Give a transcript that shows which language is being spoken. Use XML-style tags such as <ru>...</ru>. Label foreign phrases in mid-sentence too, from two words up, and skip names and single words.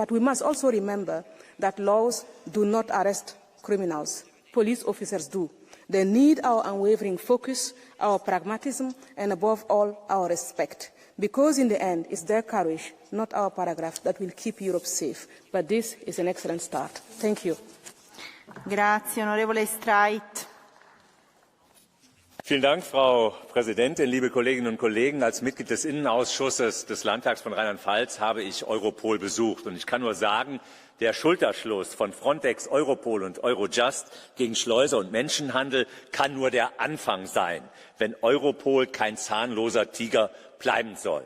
<en>But we must also remember that laws do not arrest criminals. Police officers do. They need our unwavering focus, our pragmatism, and above all, our respect. Because in the end, it's their courage, not our paragraph, that will keep Europe safe. But this is an excellent start. Thank you.</en> <it>Grazie, onorevole Streit.</it> <de>Vielen Dank, Frau Präsidentin, liebe Kolleginnen und Kollegen. Als Mitglied des Innenausschusses des Landtags von Rheinland-Pfalz habe ich Europol besucht. Und ich kann nur sagen, der Schulterschluss von Frontex, Europol und Eurojust gegen Schleuser und Menschenhandel kann nur der Anfang sein, wenn Europol kein zahnloser Tiger bleiben soll.</de>